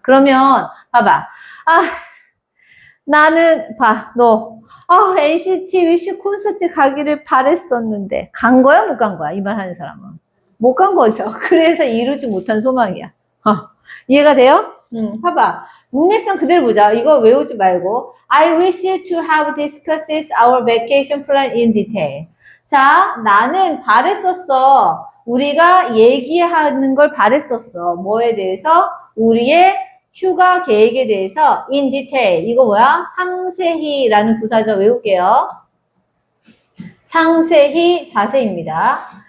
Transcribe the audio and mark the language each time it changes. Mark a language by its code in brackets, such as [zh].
[ko] 그러면 봐봐. 아, 나는 NCT 위시 콘서트 가기를 바랬었는데 간 거야 못 간 거야? 이 말 하는 사람은 못 간 거죠. 그래서 이루지 못한 소망이야. 이해가 돼요? 봐봐. 문맥상 그대로 보자. 이거 외우지 말고 [en] I wish to have discussed our vacation plan in detail. [ko] 자, 나는 바랬었어. 우리가 얘기하는 걸 바랬었어. 뭐에 대해서? 우리의 휴가 계획에 대해서 [en] in detail. [ko] 이거 뭐야? 상세히라는 부사죠. 외울게요. 상세히, 자세히입니다.